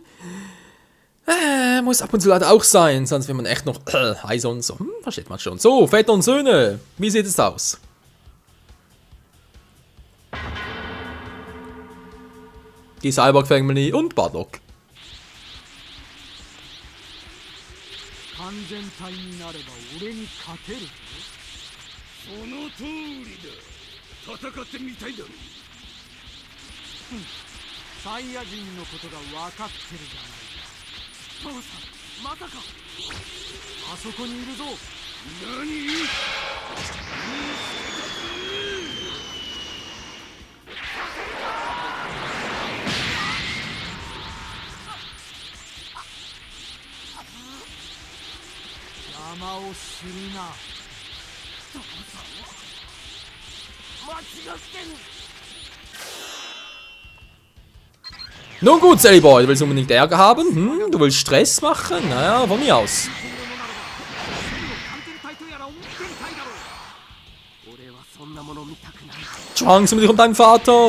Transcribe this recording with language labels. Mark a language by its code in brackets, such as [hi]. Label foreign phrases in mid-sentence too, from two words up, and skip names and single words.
[de] Muss ab und zu leider auch sein, sonst wird man echt noch heiß und so. Versteht man schon. So, Väter und Söhne, wie sieht es aus? Die Cyborg Family und Bardock. [ja] 完全体になれば俺に勝てるぞ。その通りだ。戦ってみたいだろ。サイヤ人のことが分かってるじゃないか。父さん、まさかあそこにいるぞ。何？邪魔をするな。父さん、間違ってる。 [de] Nun gut, Sally Boy, du willst unbedingt Ärger haben? Hm, du willst Stress machen? Naja, von mir aus. Chance mit dich um deinen Vater.